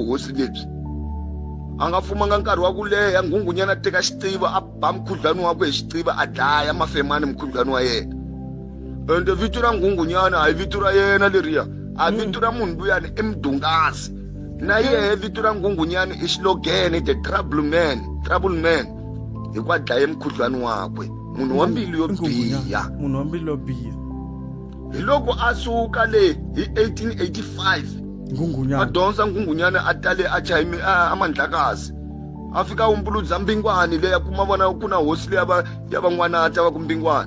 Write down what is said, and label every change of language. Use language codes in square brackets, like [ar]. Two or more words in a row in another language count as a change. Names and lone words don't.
[ts] vuhosi lebyi a nga fumanga nkarhi wa ku leha Nghunghunyani a teka xitiva a ba mukhuhlwana wakwe hi xitiva a dlaya Mafemani mukhuhlwana wa yena ende vito ra Nghunghunyani a hi vito ra yena leriya a vito ra munhu luyani i Mdungasi na yehe vito ra Nghunghunyani i xilogene [en] the trouble man [ts] hi ku a dlaye mukhuhlwana wakwe munhu wa mbilu yo biha hi loko a suka le hi 1885 Nghunghunyani a dyondza Nghunghunyani a tale a Chayimeti a Mandlakazi a fika humbuludza Mbingwani leyi kuma vona ku na hosi leyi ya van'wanata va ku Mbingwani